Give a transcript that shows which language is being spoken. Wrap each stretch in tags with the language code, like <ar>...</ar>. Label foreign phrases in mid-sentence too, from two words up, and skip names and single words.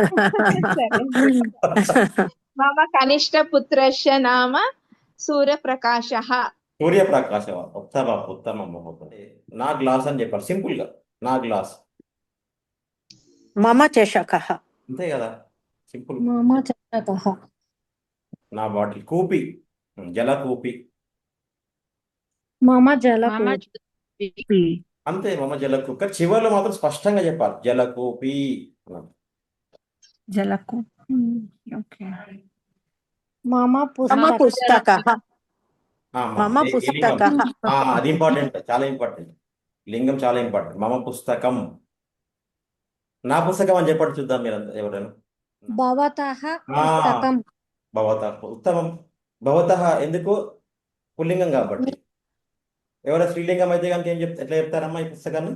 <sa>మమ కనిష్ట పుత్రస్య నామ సూర్యప్రకాశః సూర్యప్రకాశ ఉత్తమం ఉత్తమం మహోదయ</sa> <te>నా గ్లాస్ అని చెప్పాలి సింపుల్ గా నా గ్లాస్</te> <sa>మమ చషకః</sa> <te>అంతే కదా సింపుల్</te> <sa>मम चषकः</sa> <te>నా బాటిల్</te> <sa>కూపి జల కూపి मम మమ जलकूपी</sa> <te>అంతే</te> <sa>మమ జల కూపి</sa> <te>కానీ చివరిలో మాత్రం స్పష్టంగా చెప్పాలి</te> <sa>జల కూపి</sa> <te>అన్నది. జలకు ఓకే</te> <sa>मम మమ पुस्तक పుస్తకః మమ</sa> <te>ఏ లింగం?</te> <sa>పుస్తకః</sa> <te>అది ఇంపార్టెంట్ చాలా ఇంపార్టెంట్ లింగం చాలా ఇంపార్టెంట్</te> <sa>మమ పుస్తకం</sa> <te>నా పుస్తకం అని చెప్పండి చూద్దాం మీరు ఎవరైనా</te> <sa>भवतः ఆ, पुस्तकं భవత ఉత్తమం</sa> <te>భవత ఎందుకు పుల్లింగం కాబట్టి ఎవరైనా స్త్రీలింగం అయితే కనుక ఎట్లా చెప్తారమ్మా ఈ పుస్తకాన్ని</te>